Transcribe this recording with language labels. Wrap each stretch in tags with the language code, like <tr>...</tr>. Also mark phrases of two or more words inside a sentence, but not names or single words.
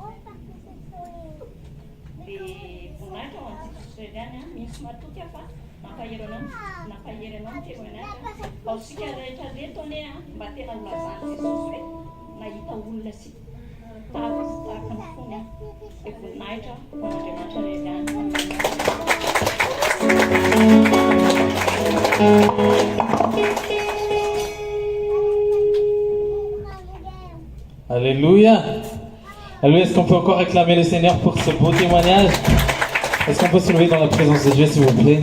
<mg>dia voninahitra ho an'i Jesosy reny misy matoky fa nampahery anao ny témoignage ao sika rehetrarehetra ane mba tena olazany Jesosy hoe nahita olona sy tahaka ny fony dia voninahitra ho an'Andriamanitra reny</mg> <fr>Alléluia. Alléluia. Est-ce qu'on peut encore acclamer le Seigneur pour ce beau témoignage? Est-ce qu'on peut se lever dans la présence de Dieu, s'il vous plaît?</fr>